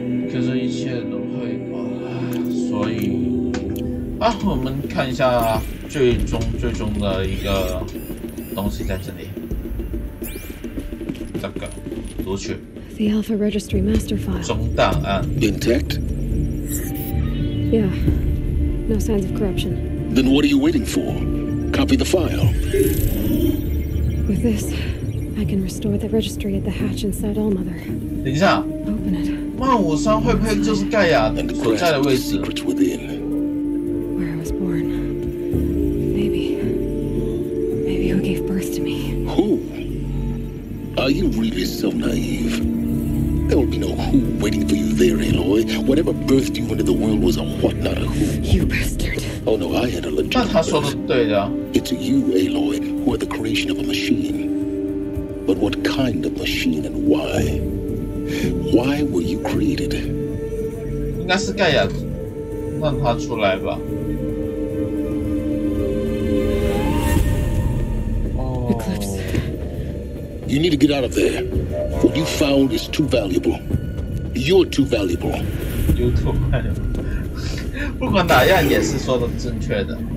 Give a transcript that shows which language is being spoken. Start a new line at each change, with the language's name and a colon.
Chinese: 可是，一切都会过来，所以我们看一下最终的一个东西在这里，这个读取
English: The Alpha Registry master file.
Chinese: 总档案
English: intact. Yeah, no signs of corruption. Then what are you waiting for? Copy the file. With this, I can restore the registry at the hatch inside Allmother.
Chinese: 等一下。
English: Open it.
Chinese: 153会不会就是盖亚所在的位置
English: ？Where I was born. Maybe who gave birth to me. Who? Are you really so naive? There will be no who waiting for you there, Aloy. Whatever birthed you into the world was a what, not a who. You bastard. Oh no, I had a legitimate birth. It's you, Aloy, who are the creation of a machine. But what kind of machine and why? Why were you created?
Chinese: 应该是盖亚让他出来吧。
English: Eclipse. You need to get out of there. What you found is too valuable. You're too valuable. You're too valuable.
Chinese: 不管哪样也是说的正确的。